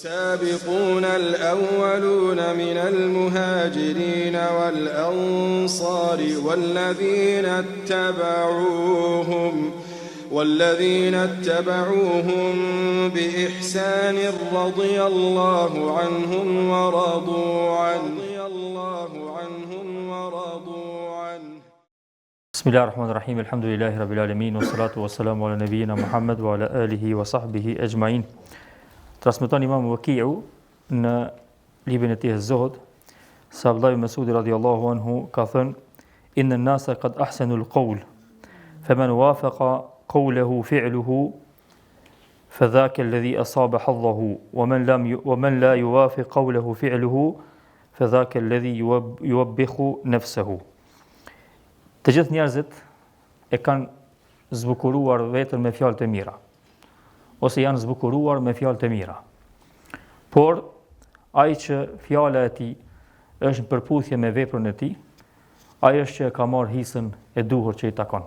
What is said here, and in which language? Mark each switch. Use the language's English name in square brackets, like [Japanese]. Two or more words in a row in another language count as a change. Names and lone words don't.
[Arabic] والسابقون الأولون من المهاجرين والأنصار والذين اتبعوهم بإحسان رضي الله عنهم ورضوا عنه بسم الله الرحمن الرحيم الحمد لله رب العالمين والصلاة والسلام على نبينا محمد وعلى آله وصحبه أجمعين. [Albanian] Transmeton Imam Wakiu në librin e tij Az-Zuhd, se Abdullah ibn Mas'ud [Arabic] رضي الله عنه [Albanian] ka thënë: [Arabic] "إن الناس قد أحسنوا القول فمن وافق قوله فعله فذاك الذي أصاب حظه ومن لا يوافق قوله فعله فذاك الذي يوبخ نفسه." [Albanian] Të gjithë njerëzit e kanë zbukuruar veten me fjalë të mira, ose janë zbukuruar me fjalë të mira. Por ai që fjala e tij është në përputhje me veprën e tij, ai është që ka marrë hisën e duhur që i takon.